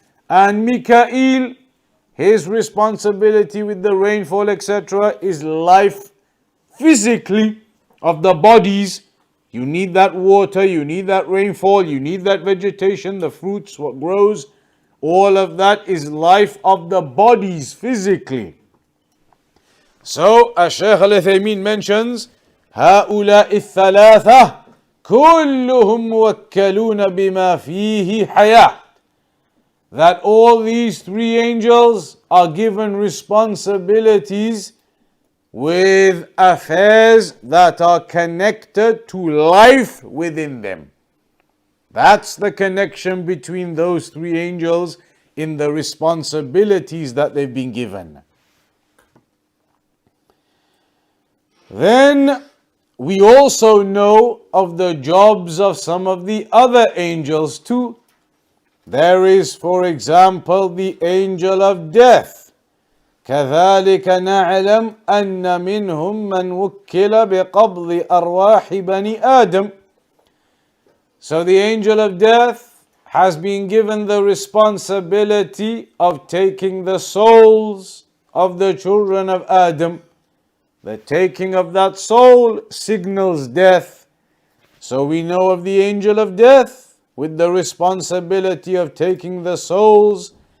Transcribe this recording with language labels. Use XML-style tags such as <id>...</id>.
<en>And Mikael, his responsibility with the rainfall, etc., is life physically of the bodies. You need that water, you need that rainfall, you need that vegetation, the fruits, what grows. All of that is life of the bodies physically. So, Shaykh al-Uthaymin mentions,</en> <ar>هؤلاء الثلاثة كلهم موكلون بما فيه حياة.</ar> <en>That all these three angels are given responsibilities with affairs that are connected to life within them. That's the connection between those three angels in the responsibilities that they've been given. Then we also know of the jobs of some of the other angels too. There is, for example, the angel of death.</en> <ar>كذلك نعلم أن منهم من وكل بقبض أرواح بني آدم.</ar> <en>So the angel of death has been given the responsibility of taking the souls of the children of Adam. The taking of that soul signals death. So we know of the angel of death with the responsibility of taking the souls.</en>